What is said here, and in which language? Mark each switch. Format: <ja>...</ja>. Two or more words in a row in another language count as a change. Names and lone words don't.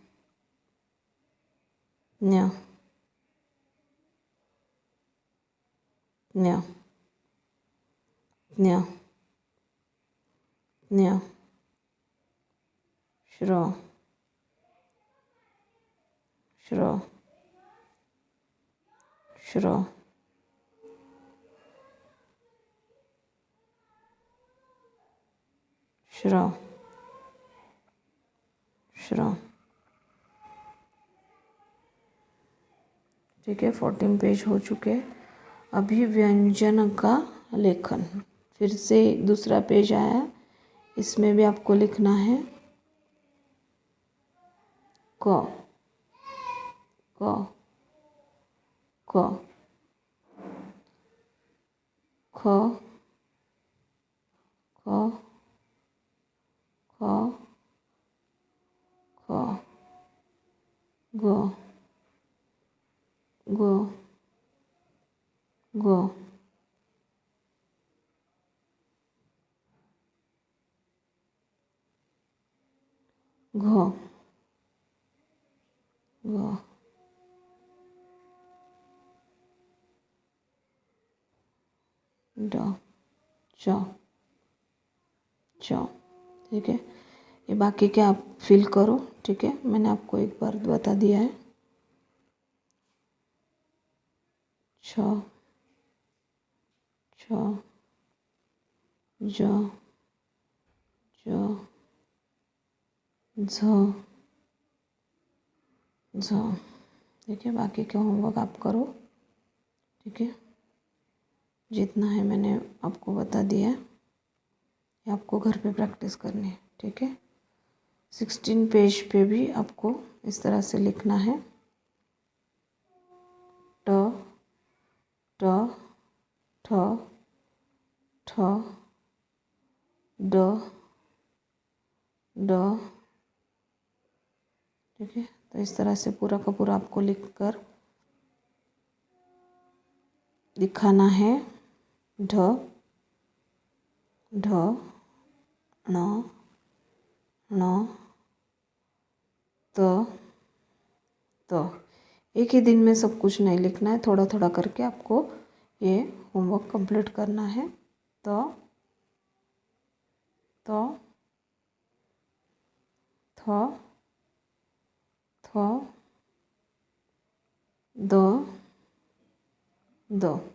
<hi>न्य न्य न्य न्य श्र श्र श्र श्र श्र। ठीक है, 14 पेज हो चुके। अभी व्यंजन का लेखन, फिर से दूसरा पेज आया, इसमें भी आपको लिखना है क क क ख ख ख ख ग ग ग घ घ ड च च। ठीक है, ये बाकी के आप फिल करो, ठीक है, मैंने आपको एक बार बता दिया है। छ छ ज ज झ झ। ठीक है, बाकी का होमवर्क आप करो, ठीक है, जितना है मैंने आपको बता दिया। ये आपको घर पे प्रैक्टिस करनी है, ठीक है। 16 पेज पे भी आपको इस तरह से लिखना है, ट ट ठ ठ ड ड, ठीक है। तो इस तरह से पूरा का पूरा आपको लिखकर दिखाना है। ढ ढ ण ण त त। एक ही दिन में सब कुछ नहीं लिखना है, थोड़ा थोड़ा करके आपको ये होमवर्क कंप्लीट करना है। त थ थ द द।</hi>